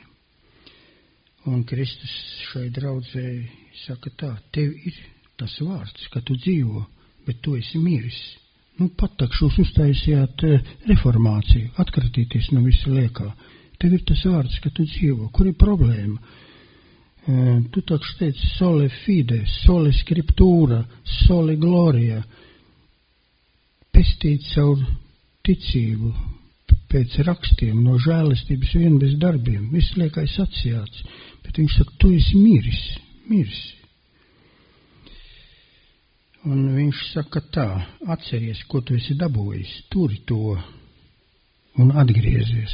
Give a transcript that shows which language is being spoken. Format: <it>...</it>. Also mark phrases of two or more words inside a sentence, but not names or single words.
<lv>Un Kristus šai draudzēji saka tā, tev ir tas vārds, ka tu dzīvo, bet tu esi miris. Pat tak šos uztaisījāt reformāciju, atkratīties no visa liekā. Tev ir tas vārds, ka tu dzīvo. Kur ir problēma? Tu takš teici</lv> <la>sole fide, sole scriptura, sole gloria.</la> <lv>Pestīt caur ticību, pēc rakstiem, no žēlistības vien bez darbiem. Viss liekais atsijāts, bet viņš saka, tu esi miris. Un viņš saka tā, atceries, ko tu esi dabūjis, turi to un atgriezies.</lv>